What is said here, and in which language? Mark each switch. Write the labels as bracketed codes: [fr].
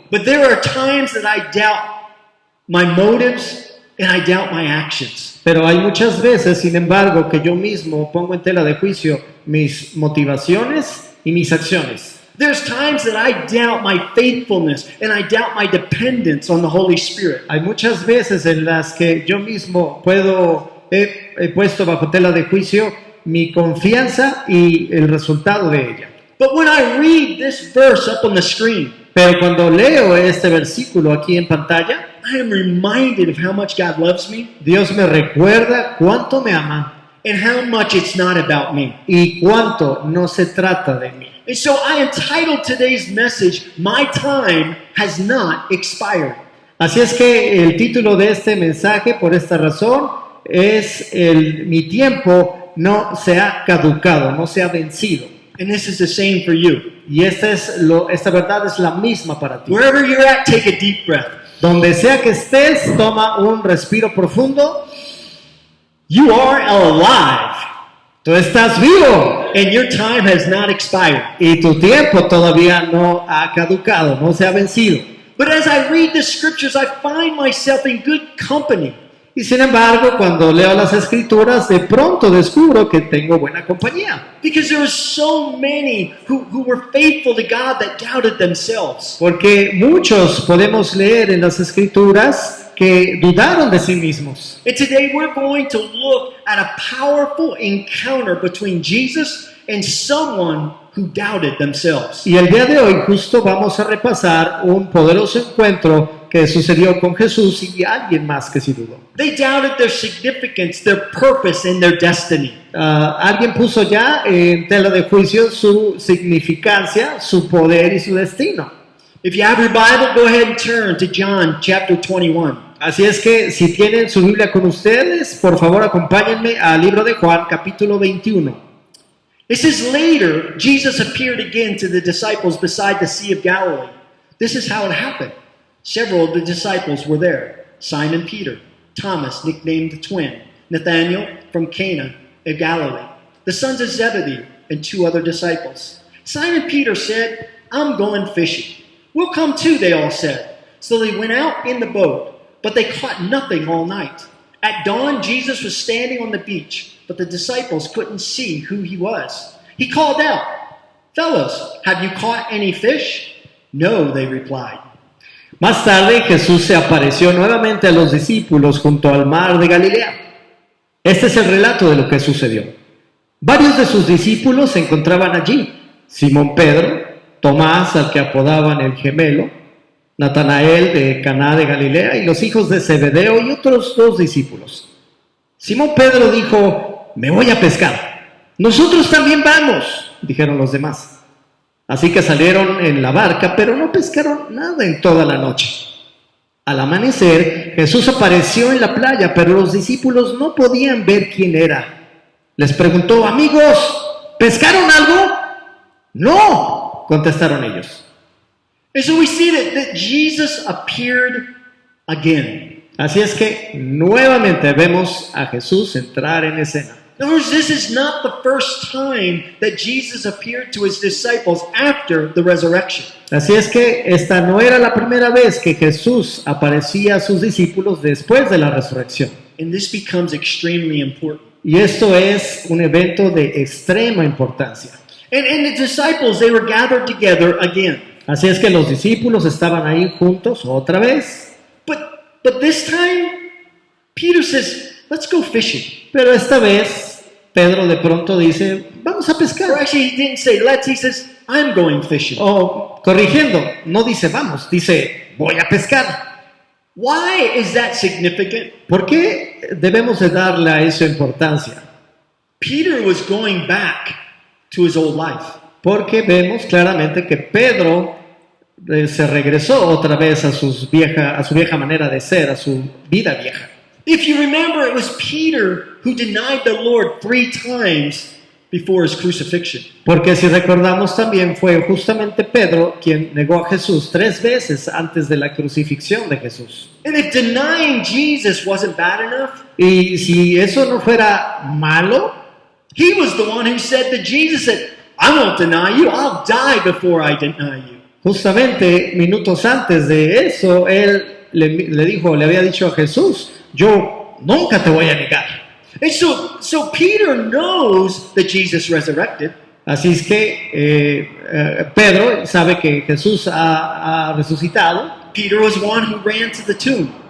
[en] But there are times that I doubt my motives and I doubt my actions. [es] Pero hay muchas veces, sin embargo, que yo mismo pongo en tela de juicio mis motivaciones y mis acciones. [en] There's times that I doubt my faithfulness and I doubt my dependence on the Holy Spirit. [es] Hay muchas veces en las que yo mismo he puesto bajo tela de juicio mi confianza y el resultado de ella. [en] But when I read this verse up on the screen, [es] Pero cuando leo este versículo aquí en pantalla, [en] I am reminded of how much God loves me [es] Dios me recuerda cuánto me ama [en] and how much it's not about me. [es] y cuánto no se trata de mí. [en] And so I entitled today's message, My Time Has Not Expired. [es] Así es que el título de este mensaje, por esta razón, es mi tiempo no se ha caducado, no se ha vencido. [en] And this is the same for you. [es] Y esta verdad es la misma para ti. [en] Wherever you're at, take a deep breath. [es] Donde sea que estés, toma un respiro profundo. [en] You are alive, [es] Tú estás vivo [en] and your time has not expired. [es] y tu tiempo todavía no ha caducado, no se ha vencido. [en] But as I read the scriptures, I find myself in good company. [es] Y sin embargo, cuando leo las escrituras, de pronto descubro que tengo buena compañía. [en] Because there were so many who were faithful to God that doubted themselves. [es] Porque muchos podemos leer en las escrituras que dudaron de sí mismos. [en] And today we're going to look at a powerful encounter between Jesus and someone who doubted themselves. [es] Y el día de hoy justo vamos a repasar un poderoso encuentro que sucedió con Jesús y alguien más que sí dudó. [en] They doubted their significance, their purpose, and their destiny. [es] Alguien puso ya en tela de juicio su significancia, su poder y su destino. [en] If you have your Bible, go ahead and turn to John chapter 21. [es] Así es que si tienen su Biblia con ustedes, por favor acompáñenme al libro de Juan, capítulo 21. [en] It says, later, Jesus appeared again to the disciples beside the Sea of Galilee. This is how it happened. Several of the disciples were there. Simon Peter, Thomas, nicknamed the twin, Nathanael from Cana of Galilee, the sons of Zebedee, and 2 other disciples. Simon Peter said, I'm going fishing. We'll come too, they all said. So they went out in the boat, but they caught nothing all night. At dawn, Jesus was standing on the beach, but the disciples couldn't see who he was. He called out, Fellows, have you caught any fish? No, they replied. [es] Más tarde Jesús se apareció nuevamente a los discípulos junto al mar de Galilea. Este es el relato de lo que sucedió. Varios de sus discípulos se encontraban allí. Simón Pedro, Tomás, al que apodaban el gemelo, Natanael de Caná de Galilea y los hijos de Zebedeo y otros 2 discípulos. Simón Pedro dijo, me voy a pescar. Nosotros también vamos, dijeron los demás. Así que salieron en la barca, pero no pescaron nada en toda la noche. Al amanecer, Jesús apareció en la playa, pero los discípulos no podían ver quién era. Les preguntó, amigos, ¿pescaron algo? No, contestaron ellos. [en] And so we see that Jesus appeared again. [es] Así es que nuevamente vemos a Jesús entrar en escena. [en] In other words, this is not the first time that Jesus appeared to his disciples after the resurrection. [es] Así es que esta no era la primera vez que Jesús aparecía a sus discípulos después de la resurrección. [en] And this becomes extremely important. [es] Y esto es un evento de extrema importancia. [en] And the disciples, they were gathered together again. [es] Así es que los discípulos estaban ahí juntos otra vez. [en] But this time, Peter says, let's go fishing. [es] Pero esta vez, Pedro de pronto dice, vamos a [en] Or [es] pescar. [en] actually, he didn't say let's, he says, I'm going fishing. [es] O, corrigiendo, no dice vamos, dice voy a pescar. [en] Why is that significant? [es] ¿Por qué debemos de darle a eso importancia? [en] Peter was going back to his old life. [es] Porque vemos claramente que Pedro se regresó otra vez a su vieja manera de ser, a su vida vieja. [en] If you remember, it was Peter who denied the Lord 3 times before his crucifixion. [es] Porque si recordamos también fue justamente Pedro quien negó a Jesús 3 veces antes de la crucifixión de Jesús. [en] And if denying Jesus wasn't bad enough, [es] Y si eso no fuera malo, [en] he was the one who said that Jesus said, I won't deny you, I'll die before I deny you. [es] justamente minutos antes de eso, él le había dicho a Jesús, yo nunca te voy a negar. [en] And so Peter knows that Jesus resurrected. [es] Así es que Pedro sabe que Jesús ha resucitado [en] Peter was one who ran to the tomb.